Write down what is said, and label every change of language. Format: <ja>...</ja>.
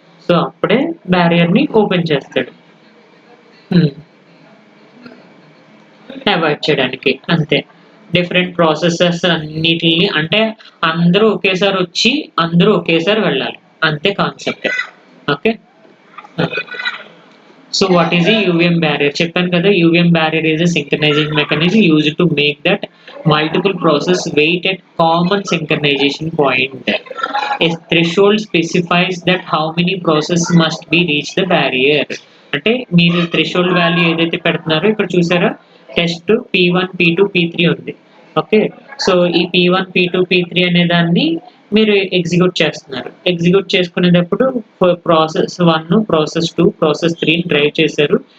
<te>So అప్పుడే బ్యారియర్ని open చేస్తాడు avoid చేయడానికి. అంతే. డిఫరెంట్ ప్రాసెసెస్ అన్నిటిని అంటే అందరూ ఒకేసారి వచ్చి అందరూ ఒకేసారి వెళ్ళాలి, అంతే concept.</te> <en>Okay. So what is ఈ UVM barrier?</en> <te>చెప్పాను కదా,</te> <en>UVM barrier is a synchronizing mechanism used to make that multiple process wait at common synchronization point. A threshold specifies that how many process must be reach the barrier.</en> <te>అంటే మీరు threshold value ఏదైతే పెడుతున్నారో ఇక్కడ చూసారా, test P1 P2 P3 ఉంది. Okay. So ఈ P1 P2 P3 అనే దాన్ని మీరు ఎగ్జిక్యూట్ చేస్తున్నారు. ఎగ్జిక్యూట్ చేసుకునేటప్పుడు ప్రాసెస్ 1, ప్రాసెస్ 2, ప్రాసెస్ 3 డ్రైవ్ చేశారు.</te>